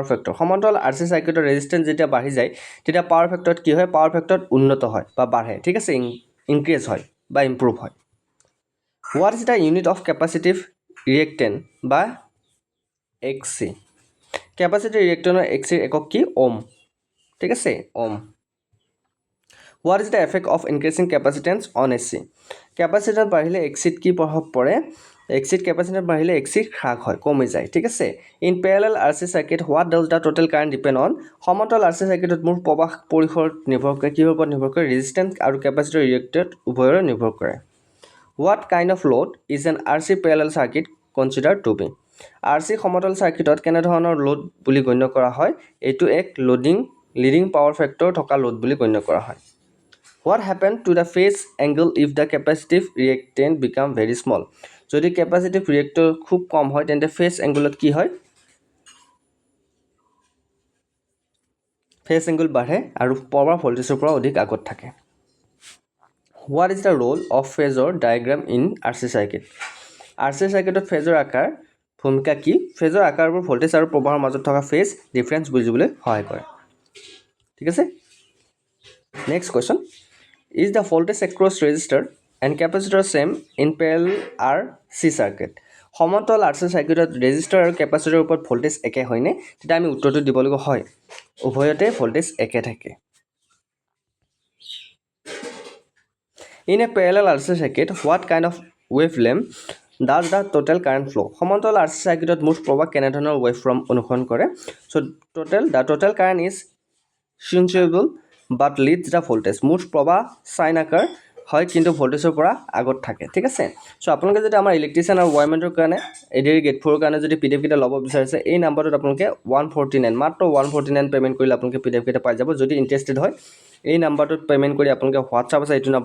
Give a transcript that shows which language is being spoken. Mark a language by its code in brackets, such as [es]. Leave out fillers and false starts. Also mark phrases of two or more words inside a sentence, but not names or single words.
[as] factor সমান্তৰাল [en] RC circuit resistance [as] যেতিয়া বাঢ়ি যায় তেতিয়া [en] power factor [as] কি হয় [en] power factor [as] উন্নত হয় বা বাঢ়ে ঠিক আছে increase হয় বা improve হয় What [en] is the unit of capacitive reactant by XC capacitive reactant XC [as] একক কি [en] ohm [as] ঠিক আছে [en] ohm What is the effect of increasing capacitance on AC capacitance [as] বাঢ়িলে XC কি প্ৰভাৱ পৰে [en] XC capacitance [as] বাঢ়িলে XC হ্ৰাস হয় কমি যায় ঠিক আছে [en] in parallel RC circuit what does the total current depend on [as] সমান্তৰাল RC circuit মোৰ প্ৰবাহ পৰিসৰ নিৰ্ভৰ কৰে কিহৰ ওপৰত নিৰ্ভৰ কৰে resistance আৰু capacitor reactant উভয়ৰ নিৰ্ভৰ কৰে [en] What kind of load is an RC parallel circuit considered to be? [as] RC সমান্তৰাল সাৰ্কিটত কেনে ধৰণৰ লোড বুলি গণ্য কৰা হয় এটো এক [en] leading power factor [as] থকা লোড বুলি গণ্য কৰা হয় [en] What happened to the phase angle if the capacitive reactant become very small? [as] যদি [en] capacitive reactor [as] খুব কম হয় তেন্তে [en] phase angle [as] কি হয় [en] phase angle [as] বাঢ়ে আৰু [en] power voltage [as] পৰা অধিক আগত থাকে [en] What is the role of phasor diagram in RC circuit? RC circuit phasor [as] আকাৰ ভূমিকা কি phasor আকাৰবোৰ ভোল্টেজ আৰু প্ৰবাহৰ মাজত থকা [en] phase difference [as] বুজিবলৈ সহায় কৰে ঠিক আছে [en] next question is the voltage across resistor and capacitor same in parallel RC circuit [as] সমান্তৰাল RC circuit resistor আৰু capacitor ওপৰত ভোল্টেজ একে হয়নে তেতিয়া আমি উত্তৰটো দিব লাগিব হয় উভয়তে ভোল্টেজ একে থাকে [en] In a parallel RC circuit, what kind of wavelength does the total current flow? [as] সমান্তৰাল [en] RC circuit [as] মুঠ প্ৰবাহ কেনে ধৰণৰ waveform অনুসৰণ কৰে? [en] So the total current is sinusoidal but leads the voltage. [as] মুঠ প্ৰবাহ সাইন আকাৰ হয় কিন্তু ভোল্টেজৰ পৰা আগত থাকে ঠিক আছে সো আপোনালোকে যদি আমাৰ ইলেক্ট্ৰিচিয়ান আৰু ওয়াৰমেনৰ কাৰণে ADRE গেট 4 কাৰণে যদি PDF কিটা ল'ব বিচাৰিছে এই নম্বৰটোত আপোনালোকে 149 মাত্ৰ 149 পেমেন্ট কৰিলে আপোনালোকে PDF কিটা পাই যাব যদি ইন্টাৰেস্টেড হয় এই নম্বৰটোত পেমেন্ট কৰি আপোনালোকে WhatsApp আছে এইটো